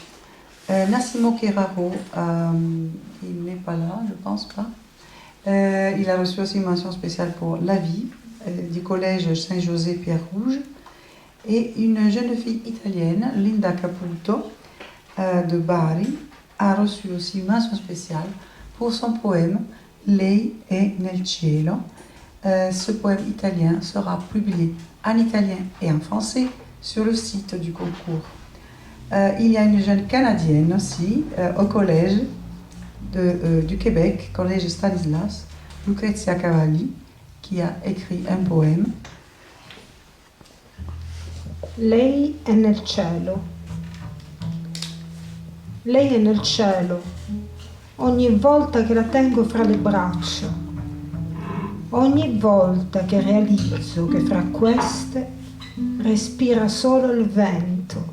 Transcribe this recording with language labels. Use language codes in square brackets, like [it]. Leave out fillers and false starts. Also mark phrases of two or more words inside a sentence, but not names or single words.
[fr] Nassimo Keraro, il n'est pas là, je ne pense pas. Il a reçu aussi une mention spéciale pour La vie du collège Saint-José Pierre Rouge. Et une jeune fille italienne, Linda Caputo, de Bari, a reçu aussi une mention spéciale pour son poème Lei è nel cielo. Ce poème italien sera publié en italien et en français sur le site du concours. Il y a une jeune Canadienne aussi au collège du Québec, collège Stanislas, Lucrezia Cavalli, qui a écrit un poème. [it] Lei è nel cielo. Lei è nel cielo. Ogni volta che la tengo fra le braccia, ogni volta che realizzo che fra queste respira solo il vento.